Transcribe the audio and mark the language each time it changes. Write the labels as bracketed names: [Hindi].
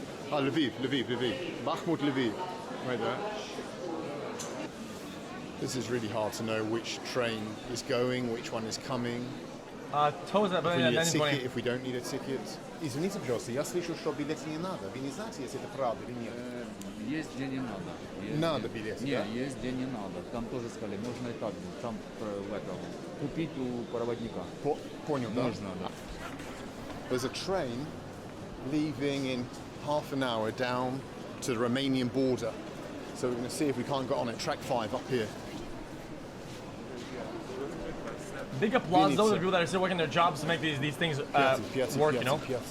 [English] Ah, Lviv. Bakhmut, Lviv. Right there. This is really hard to know which train is going, which one is coming. Toes If we need a ticket, 1920. if we don't need a ticket. [Russian] Извините, пожалуйста, я слышал, что билет не надо. Вы не знаете, если это правда или нет? Есть, где не надо. Есть, Надо билет, Не, да? есть, где не надо. Там тоже сказали, можно и так, там в этом, купить у проводника. Понял, да? Можно, да. [English] There's a train leaving in half an hour down to the Romanian border. So we're going to see if we can't get on it. Track 5 up here. Big applause though to the people that are still working their jobs to make these things work, you know?